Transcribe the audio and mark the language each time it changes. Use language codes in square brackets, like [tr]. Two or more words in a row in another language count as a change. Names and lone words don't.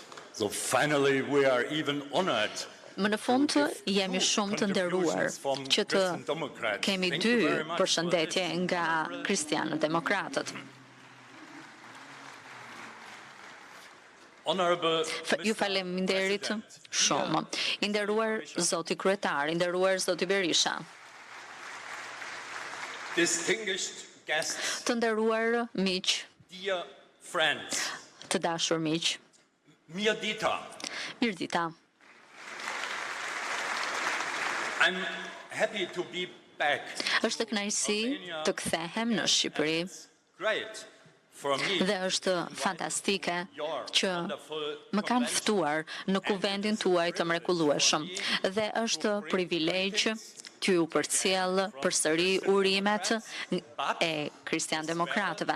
[en] So finally we are even honored. [sq] Më në fund jemi shumë të nderuar që të kemi 2 përshëndetje nga Kristianët-Demokratët. Ju faleminderit shumë. I nderuar Zoti Kryetar, i nderuar Zoti Berisha. Të nderuar miq, të dashur miq. Mirdita. [en] I'm happy to be back. [sq] Është kënaqësi të kthehem në Shqipëri. Dhe është fantastike që më kanë ftuar në kuvendin tuaj të mrekullueshëm. Dhe është privilegj t'ju përcjell përsëri urimet e Kristian-Demokratëve.